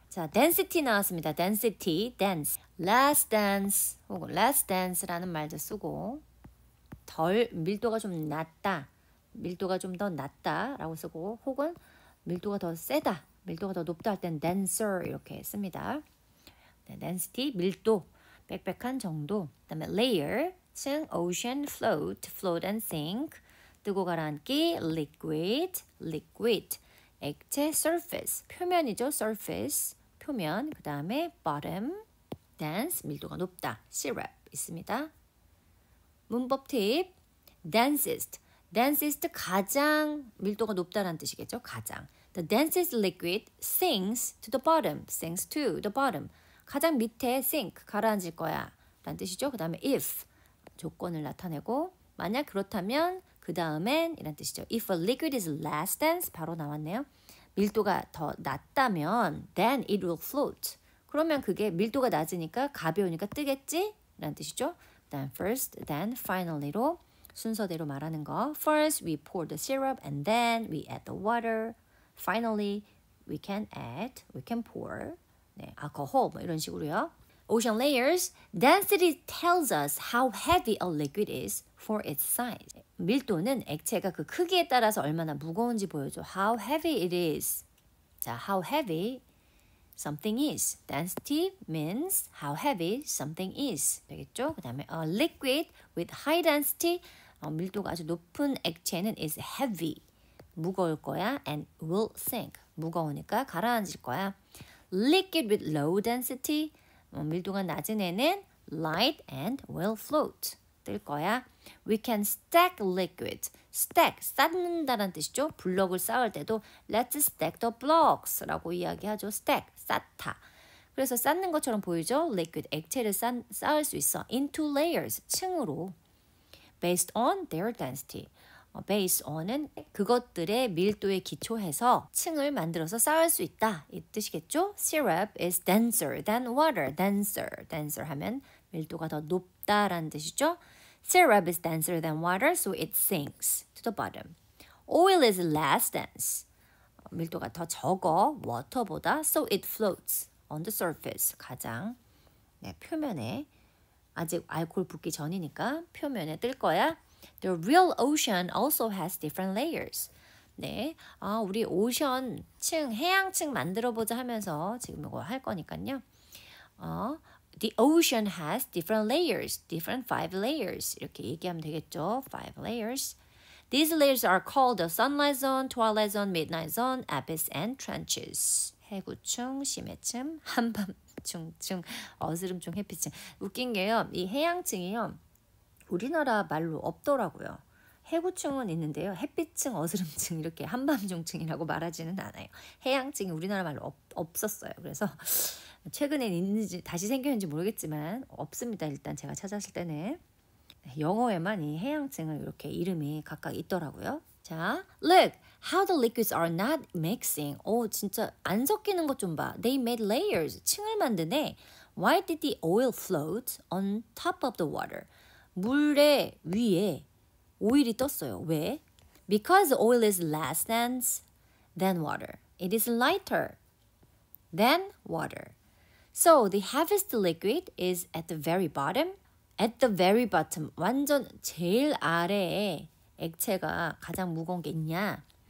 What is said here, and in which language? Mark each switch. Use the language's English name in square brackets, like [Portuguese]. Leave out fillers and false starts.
[Korean] 자, density 나왔습니다. density, dense, less dense 혹은 less dense라는 말도 쓰고 덜 밀도가 좀 낮다, 밀도가 좀 더 낮다라고 쓰고 혹은 밀도가 더 세다, 밀도가 더 높다 할 땐 denser 이렇게 씁니다. density, 밀도, 빽빽한 정도. 그 다음에 layer, 층, ocean, float, float and sink, 뜨고 가라앉기, liquid, liquid, 액체, surface, 표면이죠, surface, 표면. 그 다음에 bottom, dense, 밀도가 높다, syrup 있습니다. 문법 팁, densest, densest 가장 밀도가 높다는 뜻이겠죠. 가장. [English] The densest liquid sinks to the bottom. sinks to the bottom. [Korean] 가장 밑에 sink 가라앉을 거야 라는 뜻이죠. 그 다음에 if 조건을 나타내고 만약 그렇다면 그 다음엔 이란 뜻이죠. [English] If a liquid is less dense [Korean] 바로 나왔네요. 밀도가 더 낮다면 [English] then it will float. [Korean] 그러면 그게 밀도가 낮으니까 가벼우니까 뜨겠지? 라는 뜻이죠. then first, then finally로 순서대로 말하는 거. [English] First we pour the syrup and then we add the water. Finally we can pour 네, alcohol [Korean] 뭐 이런 식으로요. [English] Ocean layers, density tells us how heavy a liquid is for its size. [Korean] 밀도는 액체가 그 크기에 따라서 얼마나 무거운지 보여줘. [English] How heavy it is. 자, how heavy something is. Density means how heavy something is. [Korean] 되겠죠? 그 다음에 [English] a liquid with high density, [Korean] 밀도가 아주 높은 액체는 [English] is heavy. [Korean] 무거울 거야 [English] and will sink. [Korean] 무거우니까 가라앉을 거야. [English] Liquid with low density, [Korean] 밀도가 낮은 애는 [English] light and will float. [Korean] 뜰 거야. [English] We can stack liquid. [Korean] stack, 쌓는다는 뜻이죠. 블럭을 쌓을 때도 [English] let's stack the blocks [Korean] 라고 이야기하죠. stack, 쌓다. 그래서 쌓는 것처럼 보이죠. liquid, 액체를 쌓을 수 있어. [English] into layers, 층으로. based on their density. [Korean] based on은 그것들의 밀도에 기초해서 층을 만들어서 쌓을 수 있다. 이 뜻이겠죠? [English] Syrup is denser than water. [Korean] denser 하면 밀도가 더 높다라는 뜻이죠. [English] Syrup is denser than water, so it sinks to the bottom. Oil is less dense. [Korean] 밀도가 더 적어, [English] water보다, so it floats on the surface. [Korean] 가장 표면에 아직 알코올 붓기 전이니까 표면에 뜰 거야. [English] The real ocean also has different layers. [Korean] 네, 우리 오션층, 해양층 만들어보자 하면서 지금 이거 할 거니까요. [English] The ocean has different layers, different 5 layers. [Korean] 이렇게 얘기하면 되겠죠. [English] 5 layers. These layers are called the sunlight zone, twilight zone, midnight zone, abyss, and trenches. [Korean] 해구층, 심해층, 한밤중층, 어스름층, 해피층. 웃긴 게요. 이 해양층이요. 우리나라 말로 없더라고요. 해구층은 있는데요. 햇빛층, 어스름층 이렇게 한밤중층이라고 말하지는 않아요. 해양층이 우리나라 말로 없었어요. 그래서 최근에 있는지 다시 생겼는지 모르겠지만 없습니다. 일단 제가 찾았을 때는. 영어에만 이 해양층은 이렇게 이름이 각각 있더라고요. [English] 자, look how the liquids are not mixing. [Korean] 진짜 안 섞이는 것 좀 봐. [English] They made layers. [Korean] 층을 만드네. [English] Why did the oil float on top of the water? [Korean] 물의 위에 오일이 떴어요. 왜? [English] Because oil is less dense than water. It is lighter than water. So the heaviest liquid is at the very bottom. At the very bottom. [Korean] 완전 제일 아래에 액체가 가장 무거운 게 있냐?